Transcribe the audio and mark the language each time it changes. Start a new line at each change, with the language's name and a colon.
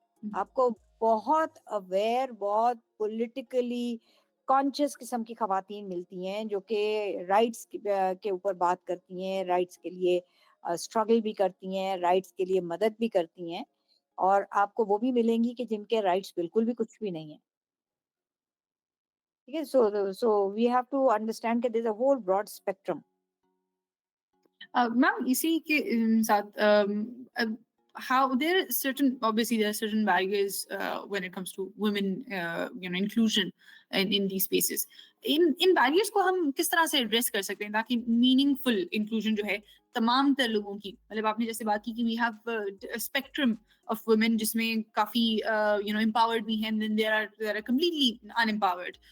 Urdu: آپ کو بہت اویئر, بہت پولیٹیکلی کانشیس قسم کی خواتین ملتی ہیں جو کہ رائٹس کے اوپر بات کرتی ہیں, رائٹس کے لیے اسٹرگل بھی کرتی ہیں, رائٹس کے لیے مدد بھی کرتی ہیں. اور آپ کو وہ بھی ملیں گی کہ جن کے رائٹس بالکل بھی کچھ بھی نہیں ہیں. ٹھیک ہے, سو
English: we have to understand
Urdu: کہ
English: There is a whole broad spectrum. Ma'am
Urdu: اسی کے ساتھ
English: how there are certain, obviously there are certain barriers when it comes to women inclusion in these spaces.
Urdu: In barriers کو ہم کس طرح سے address کر سکتے ہیں تاکہ meaningful inclusion جو ہے تمام تر لوگوں کی, مطلب آپ نے جیسے بات کی کہ
English: we have a spectrum of women
Urdu: جس میں کافی empowered بھی ہیں,
English: then there are completely unempowered.